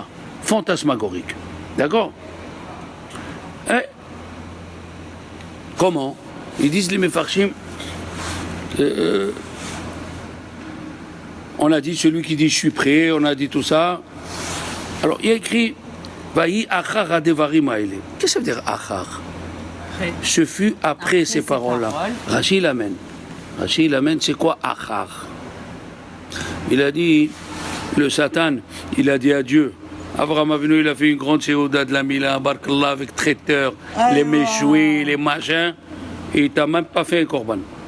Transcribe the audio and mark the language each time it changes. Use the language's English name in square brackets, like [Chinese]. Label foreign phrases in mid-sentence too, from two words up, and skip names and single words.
[French] Fantasmagorique. D'accord? Comment? Ils disent les Mefarshim, on a dit celui qui dit je suis prêt, on a dit tout ça. Alors il y a écrit [Hebrew] ויהי אחר הדברים האלה. [French] Qu'est-ce que ça veut dire achar? Ce fut après ces paroles-là. Rashi l'amène. Rashi l'amène, c'est quoi achar? Il a dit, le Satan, il a dit à Dieu. Abraham Avinu, il a fait une grande séouda de la Mila, Barkallah, avec traiteurs, les méchouis, les machins, et il t'a même pas fait un korban.